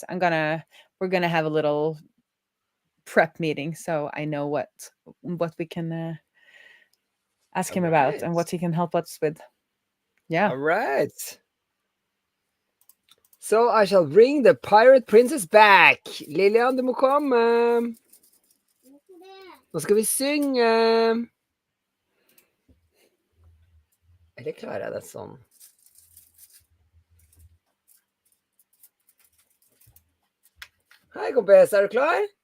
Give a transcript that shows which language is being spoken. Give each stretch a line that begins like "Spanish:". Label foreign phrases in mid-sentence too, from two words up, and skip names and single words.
English: We're gonna have a little prep meeting, so I know what we can ask him about and what he can help us with. Yeah. All right. So I shall bring the pirate princess back.
Norwegian: Lilian, du må komme. Nå skal vi synge. Eller klarer jeg det sånn? Hei, kompis. Er du klar?